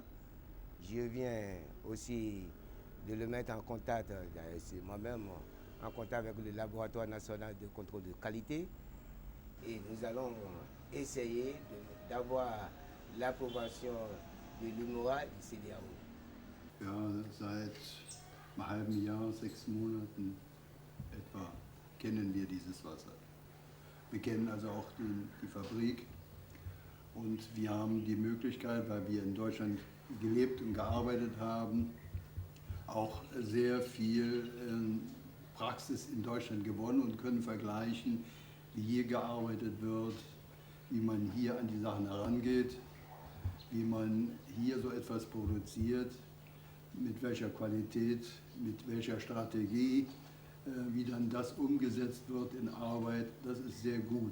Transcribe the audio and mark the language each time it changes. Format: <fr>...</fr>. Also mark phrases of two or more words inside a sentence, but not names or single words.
<fr>Je viens aussi de le mettre en contact, c'est moi-même en contact avec le laboratoire national de contrôle de qualité. Et nous allons essayer d'avoir l'approbation de l'UMOA et du CDAO.</fr> <de>Ja, seit einem halben Jahr, 6 Monaten etwa kennen wir dieses Wasser. Wir kennen also auch die Fabrik und wir haben die Möglichkeit, weil wir in Deutschland gelebt und gearbeitet haben, auch sehr viel Praxis in Deutschland gewonnen und können vergleichen, wie hier gearbeitet wird, wie man hier an die Sachen herangeht, wie man hier so etwas produziert, mit welcher Qualität, mit welcher Strategie, wie dann das umgesetzt wird in Arbeit, das ist sehr gut.</de>